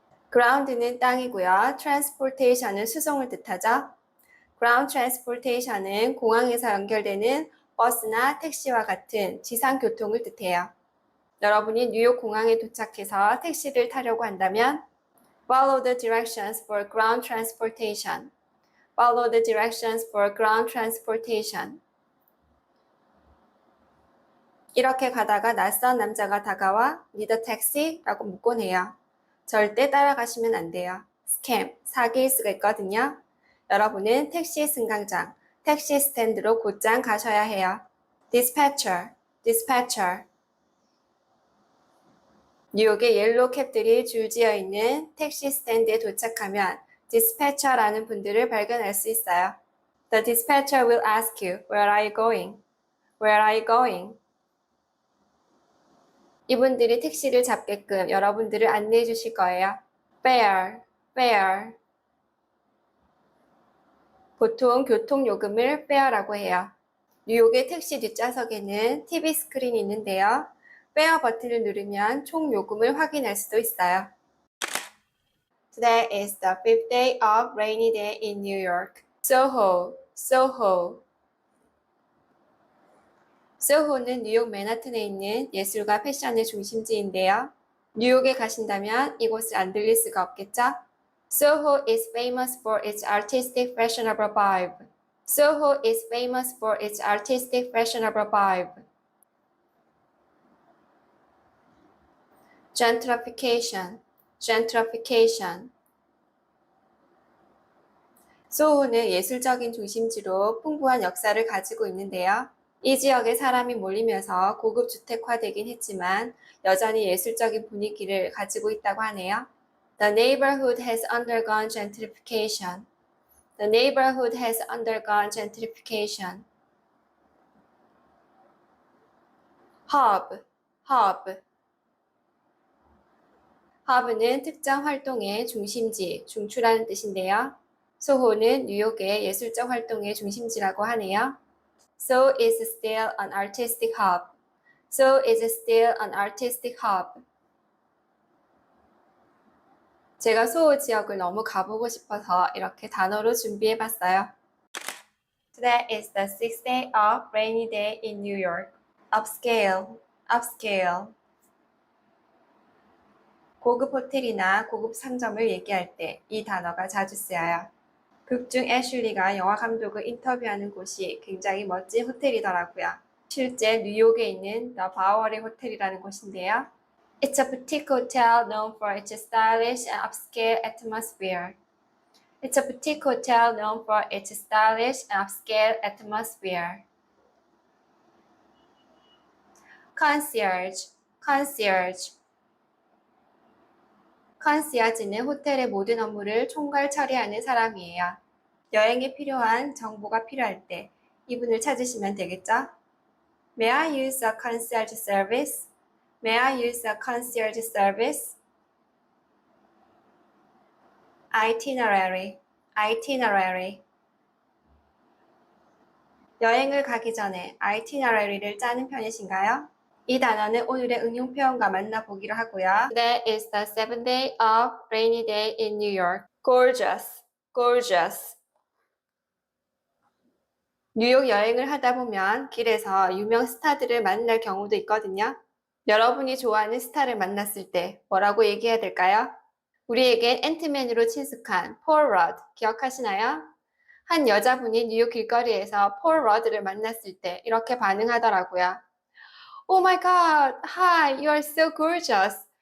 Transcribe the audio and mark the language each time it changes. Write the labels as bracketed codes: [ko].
[ko] ground는 땅이고요. transportation은 수송을 뜻하죠. ground transportation은 공항에서 연결되는 버스나 택시와 같은 지상 교통을 뜻해요. 여러분이 뉴욕 공항에 도착해서 택시를 타려고 한다면 [en] Follow the directions for ground transportation. Follow the directions for ground transportation. [ko] 이렇게 가다가 낯선 남자가 다가와 [en] Need a taxi? [ko] 라고 묻곤 해요. 절대 따라가시면 안 돼요. 스캠, 사기일 수가 있거든요. 여러분은 택시 승강장, 택시 스탠드로 곧장 가셔야 해요. [en] Dispatcher, dispatcher. [ko] 뉴욕의 옐로우 캡들이 줄지어 있는 택시 스탠드에 도착하면 dispatcher라는 분들을 발견할 수 있어요. [en] The dispatcher will ask you, where are you going? Where are you going? [ko] 이분들이 택시를 잡게끔 여러분들을 안내해 주실 거예요. [en] Fare, fare. [ko] 보통 교통요금을 fare라고 해요. 뉴욕의 택시 뒷좌석에는 TV 스크린이 있는데요. fare 버튼을 누르면 총 요금을 확인할 수도 있어요. [en] Today is the fifth day of rainy day in New York. Soho, Soho. [ko] 소호는 뉴욕 맨하튼에 있는 예술과 패션의 중심지인데요. 뉴욕에 가신다면 이곳을 안 들릴 수가 없겠죠? [en] Soho is famous for its artistic fashionable vibe. Soho is famous for its artistic fashionable vibe. Gentrification, gentrification. [ko] 소호는 예술적인 중심지로 풍부한 역사를 가지고 있는데요. 이 지역에 사람이 몰리면서 고급 주택화되긴 했지만 여전히 예술적인 분위기를 가지고 있다고 하네요. [en] The neighborhood has undergone gentrification. The neighborhood has undergone gentrification. Hub, hub. [ko] hub는 특정 활동의 중심지, 중추라는 뜻인데요. 소호는 뉴욕의 예술적 활동의 중심지라고 하네요. [en] So is still an artistic hub. So is still an artistic hub. [ko] 제가 소호 지역을 너무 가보고 싶어서 이렇게 단어로 준비해봤어요. [en] Today is the sixth day of rainy day in New York. Upscale, upscale. [ko] 고급 호텔이나 고급 상점을 얘기할 때 이 단어가 자주 쓰여요. 극중 애슐리가 영화 감독을 인터뷰하는 곳이 굉장히 멋진 호텔이더라고요. 실제 뉴욕에 있는 The Bowery 호텔이라는 곳인데요. [en] It's a boutique hotel known for its stylish and upscale atmosphere. It's a boutique hotel known for its stylish and upscale atmosphere. Concierge, concierge. [ko] 컨시어지는 호텔의 모든 업무를 총괄 처리하는 사람이에요. 여행에 필요한 정보가 필요할 때 이분을 찾으시면 되겠죠? [en] May I use a concierge service? May I use a concierge service? Itinerary, itinerary. [ko] 여행을 가기 전에 itinerary를 짜는 편이신가요? 이 단어는 오늘의 응용 표현과 만나보기로 하고요. [en] Today is the seventh day of rainy day in New York. Gorgeous, gorgeous. [ko] 뉴욕 여행을 하다 보면 길에서 유명 스타들을 만날 경우도 있거든요. 여러분이 좋아하는 스타를 만났을 때 뭐라고 얘기해야 될까요? 우리에겐 앤트맨으로 친숙한 폴 러드 기억하시나요? 한 여자분이 뉴욕 길거리에서 폴 러드를 만났을 때 이렇게 반응하더라고요. [en] Oh my God, hi, you are so gorgeous.